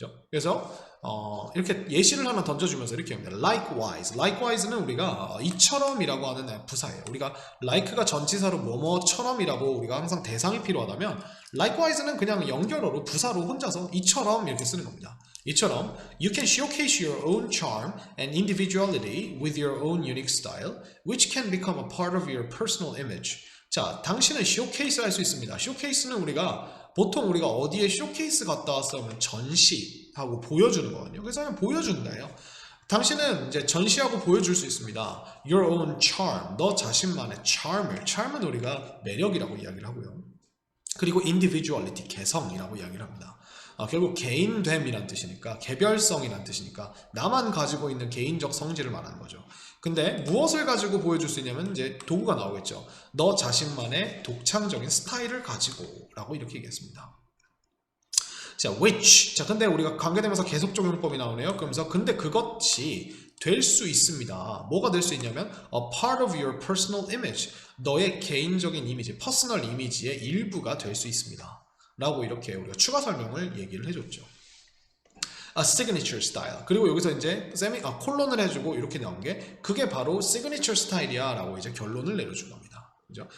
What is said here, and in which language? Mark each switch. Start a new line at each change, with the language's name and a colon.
Korean: 그래서 이렇게 예시를 하나 던져주면서 이렇게 합니다. Likewise는 우리가 이처럼이라고 하는 부사예요. 우리가 like가 전치사로 뭐뭐처럼이라고 우리가 항상 대상이 필요하다면 likewise는 그냥 연결어로 부사로 혼자서 이처럼 이렇게 쓰는 겁니다. 이처럼
English: you can showcase your own charm and individuality with your own unique style, which can become a part of your personal image.
Korean: 자, 당신은 쇼케이스 할 수 있습니다. 쇼케이스는 보통 우리가 어디에 쇼케이스 갔다 왔으면 전시하고 보여주는 거거든요. 그래서 그냥 보여준다예요. 당신은 이제 전시하고 보여줄 수 있습니다.
English: Your own charm,
Korean: 너 자신만의 charm은 우리가 매력이라고 이야기를 하고요. 그리고 individuality, 개성이라고 이야기를 합니다. 결국 개인됨이란 뜻이니까, 개별성이란 뜻이니까 나만 가지고 있는 개인적 성질을 말하는 거죠. 근데 무엇을 가지고 보여줄 수 있냐면 이제 도구가 나오겠죠. 너 자신만의 독창적인 스타일을 가지고 라고 이렇게 얘기했습니다. 자, which. 자, 근데 우리가 관계되면서 계속 적용법이 나오네요. 그러면서 근데 그것이 될 수 있습니다. 뭐가 될 수 있냐면
English: a part of your personal image.
Korean: 너의 개인적인 이미지, 퍼스널 이미지의 일부가 될 수 있습니다. 라고 이렇게 우리가 추가 설명을 얘기를 해줬죠.
English: A signature style.
Korean: 그리고 여기서 이제 콜론을 해주고 이렇게 나온 게 그게 바로 signature style이야 라고 이제 결론을 내려준 겁니다. 그죠?